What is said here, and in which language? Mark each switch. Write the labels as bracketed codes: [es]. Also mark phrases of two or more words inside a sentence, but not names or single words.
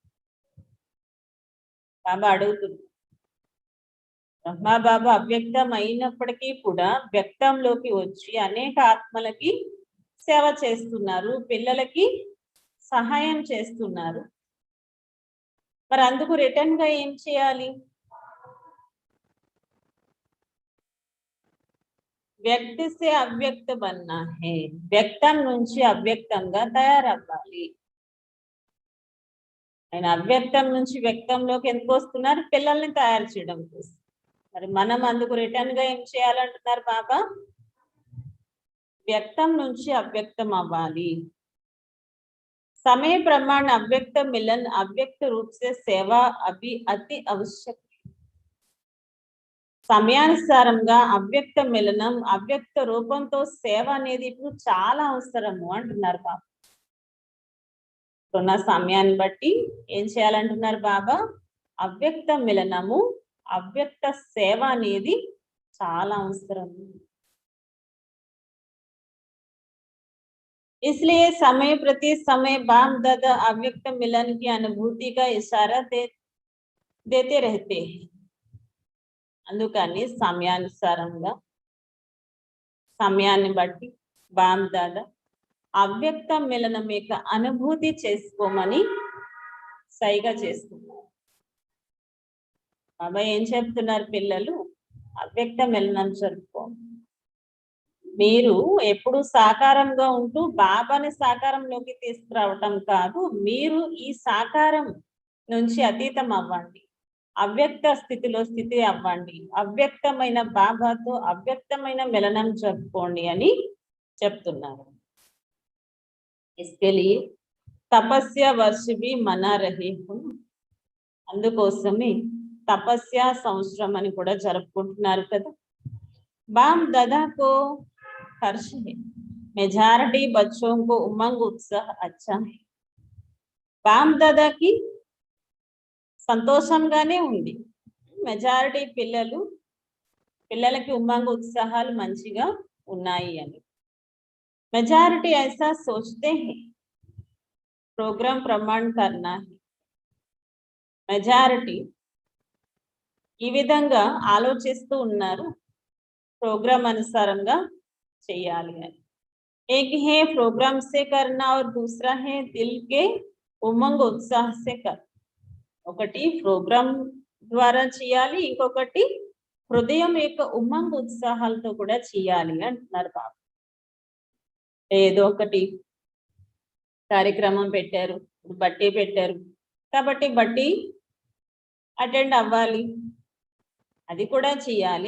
[te] బాబా అడుగుతున్నారు. బ్రహ్మ బాబా అవ్యక్తం అయినప్పటికీ కూడా వ్యక్తంలోకి వచ్చి అనేక ఆత్మలకి సేవ చేస్తున్నారు, పిల్లలకి సహాయం చేస్తున్నారు, మరి అందుకు రిటర్న్ గా ఏం చేయాలి? [hi] व्यक्ति से अव्यक्त बनना है, [te] వ్యక్తం నుంచి అవ్యక్తంగా తయారవ్వాలి. ఆయన అవ్యక్తం నుంచి వ్యక్తంలోకి ఎందుకు వస్తున్నారు? పిల్లల్ని తయారు చేయడం కోసం. మరి మనం అందుకు రిటర్న్ గా ఏం చేయాలంటున్నారు బాబా? వ్యక్తం నుంచి అవ్యక్తం అవ్వాలి. [hi] समय प्रमाण अव्यक्त मिलन अव्यक्त रूप से सेवा अभी अति आवश्यक. [te] సమయానుసారంగా అవ్యక్త మిలనం అవ్యక్త రూపంతో సేవ అనేది ఇప్పుడు చాలా అవసరము అంటున్నారు బాబా. ఉన్న సమయాన్ని బట్టి ఏం చేయాలంటున్నారు బాబా? అవ్యక్త మిలనము అవ్యక్త సేవ అనేది చాలా అవసరం. [hi] इसलिए समय प्रति समय बाप दादा अव्यक्त मिलन की अनुभूति का इशारा देते रहते हैं। [te] అందుకని సమయానుసారంగా సమయాన్ని బట్టి బాప్ దాదా అవ్యక్త మిలనం యొక్క అనుభూతి చేసుకోమని సైగా చేస్తున్నారు. బాబా ఏం చెప్తున్నారు? పిల్లలు అవ్యక్త మిలనం జరుపుకో. మీరు ఎప్పుడు సాకారంగా ఉంటూ బాబాని సాకారంలోకి తీసుకురావటం కాదు, మీరు ఈ సాకారం నుంచి అతీతం అవ్వండి, అవ్యక్త స్థితిలో స్థితి అవ్వండి, అవ్యక్తమైన బాబాతో అవ్యక్తమైన మిలనం జరుపుకోండి అని చెప్తున్నారు. [hi] इसके लिए तपस्या वर्ष भी मना रहे हो. [te] అందుకోసమే తపస్య సంవత్సరం అని కూడా జరుపుకుంటున్నారు కదా. [hi] बाप दादा को हर्ष है, मेजॉरिटी बच्चों को उमंग उत्साह अच्छा है. [te] బాప్ దాదాకి సంతోషంగానే ఉంది. మెజారిటీ పిల్లలకి ఉమంగ ఉత్సాహాలు మంచిగా ఉన్నాయి అని. [hi] మెజారిటీ ऐसा सोचते हैं, प्रोग्राम प्रमाण करना है. [te] మెజారిటీ ఈ విధంగా ఆలోచిస్తూ ఉన్నారు, ప్రోగ్రామ్ అనుసారంగా చేయాలి అని. [hi] एक है प्रोग्राम से करना और दूसरा है दिल के उमंग उत्साह से कर. [te] ఒకటి ప్రోగ్రామ్ ద్వారా చేయాలి, ఇంకొకటి హృదయం యొక్క ఉమంగ్ ఉత్సాహాలతో కూడా చేయాలి అంటున్నారు బాబు. ఏదో ఒకటి కార్యక్రమం పెట్టారు, బట్టి పెట్టారు కాబట్టి బట్టి అటెండ్ అవ్వాలి, అది కూడా చేయాలి.